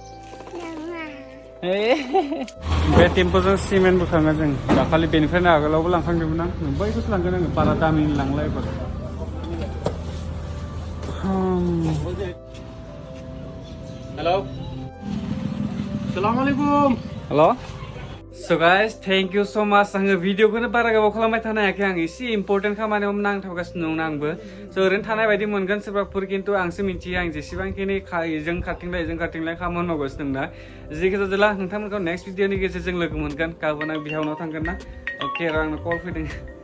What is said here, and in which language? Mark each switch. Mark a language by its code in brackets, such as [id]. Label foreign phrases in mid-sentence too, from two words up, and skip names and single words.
[brx] बे टेम्प'जों सिमेन्ट बोखाङो जों दाखालि बेनिफ्रायनो आगोलावबो लांखांदोंमोन आं बैखौसो लांगोन आङो बारा दामिनि लांला एबार हेलौ अस्सलामुआलैकुम हेलौ [en] So guys, thank you so much. [brx] आङो भिडिअखौनो बारा गोबाव खालामबाय थानो हायाखै आं एसे इम्पर्टेन्ट खामानियाव नांथाबगासिनो दं आंबो स' ओरैनो थानाय बायदि मोनगोन सोरबाफोर खिन्थु आंसो मिथियो आं जेसेबांखिनि जों खारथिंलाय खामानि मावगासिनो दं ना जेखि जादोला नोंथांमोनखौ [en] next video [brx] गेजेरजों लोगो मोनगोन गाबोन आं बिहावनाव थांगोन ना अके आरो आंनो कल फैदों